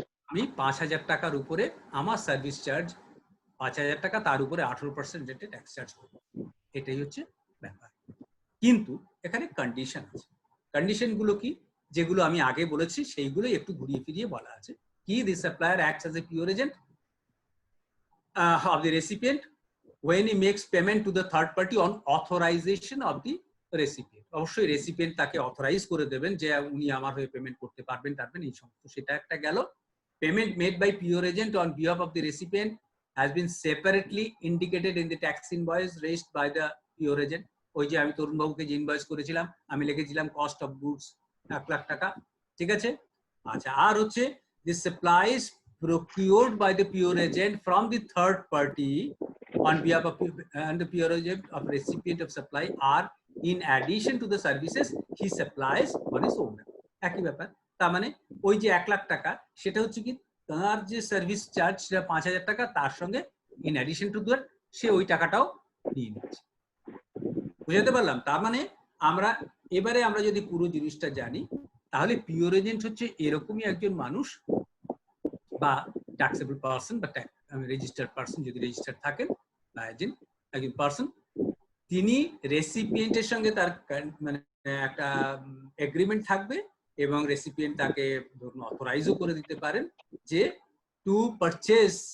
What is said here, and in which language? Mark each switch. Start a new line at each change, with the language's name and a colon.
Bangla: আমি 5,000 টাকার উপরে আমার সার্ভিস চার্জ 5,000 টাকা, তার উপরে 18% রেটে ট্যাক্স চার্জ করবো। এটাই হচ্ছে ব্যাপার। কিন্তু এখানে কন্ডিশন আছে। কন্ডিশন গুলো কি, যেগুলো আমি আগে বলেছি সেইগুলো একটু ঘুরিয়ে ফিরিয়ে বলা আছে। কি,
English: the supplier acts as a pure agent of the recipient when he makes payment to the third party on authorization of the recipient.
Bangla: অবশ্যই রেসিপিয়েন্ট তাকে অথরাইজ করে দেবেন যে উনি আমার হয়ে পেমেন্ট করতে পারবেন এই সমস্ত। সেটা একটা গেল।
English: Payment made by pure agent on behalf of the recipient has been separately indicated in the tax invoice raised by the pure agent.
Bangla: ওই যে আমি তরুণ বাবুকে যে ইনভয়েস করেছিলাম, আমি লিখেছিলাম কস্ট অফ গুডস 1 লাখ টাকা, ঠিক আছে? আচ্ছা, আর হচ্ছে
English: the supplies procured by the pure agent from the third party on behalf of and the pure agent of recipient of supply are in addition to the services he supplies on his own.
Bangla: একই ব্যাপার। তার মানে ওই যে 1 লাখ টাকা সেটা হচ্ছে কি, তার যে সার্ভিস চার্জ সেটা 5,000 টাকা, তার সঙ্গে ইন অ্যাডিশন টু দ্যাট সে ওই টাকাটাও নিয়ে নিচ্ছে। বুঝাতে পারলাম? তার মানে আমরা যদি পুরো জিনিসটা জানি, তাহলে পিওর এজেন্ট হচ্ছে এরকমই একজন মানুষ বা ট্যাক্সেবল পারসন বা রেজিস্টার্ড পারসন, যদি রেজিস্টার্ড থাকেন, বা এজেন্ট একজন পারসন, তিনি রেসিপিয়েন্টের সঙ্গে তার মানে একটা এগ্রিমেন্ট থাকবে এবং রেসিপিয়েন্ট তাকে ধরুন অথরাইজও করে দিতে পারেন যে টু পারচেজ